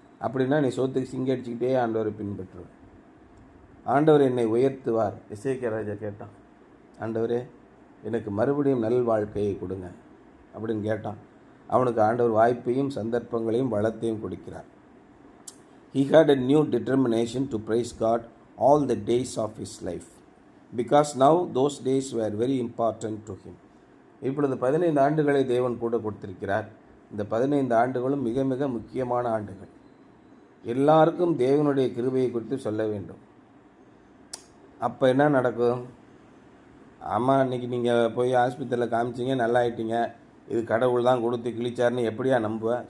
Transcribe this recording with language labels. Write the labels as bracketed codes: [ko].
[ta] அப்படின்னா நீ சோத்துக்கு சிங்கி அடிச்சுக்கிட்டே ஆண்டவரை பின்பற்றுவேன். ஆண்டவர் என்னை உயர்த்துவார். எசேக்கியா ராஜா கேட்டான், ஆண்டவரே எனக்கு மறுபடியும் நல் வாழ்க்கையை கொடுங்க அப்படின்னு கேட்டான். அவனுக்கு ஆண்டவர் வாய்ப்பையும் சந்தர்ப்பங்களையும் வளத்தையும் கொடுக்கிறார். [en] He had a new determination to praise God all the days of his life, because now those days were very important to him. [ta] இப்பொழுது 15 ஆண்டுகளை தேவன் கூட கொடுத்திருக்கிறார். இந்த 15 ஆண்டுகளும் மிக மிக முக்கியமான ஆண்டுகள். எல்லாருக்கும் தேவனுடைய கிருபையை குறித்து சொல்ல வேண்டும். அப்போ என்ன நடக்கும்? ஆமாம், இன்றைக்கி நீங்கள் போய் ஆஸ்பத்திரியில் காமிச்சிங்க, நல்லா ஆகிட்டீங்க, இது கடவுள் தான் கொடுத்து கிழிச்சாருன்னு எப்படியா நம்புவேன்?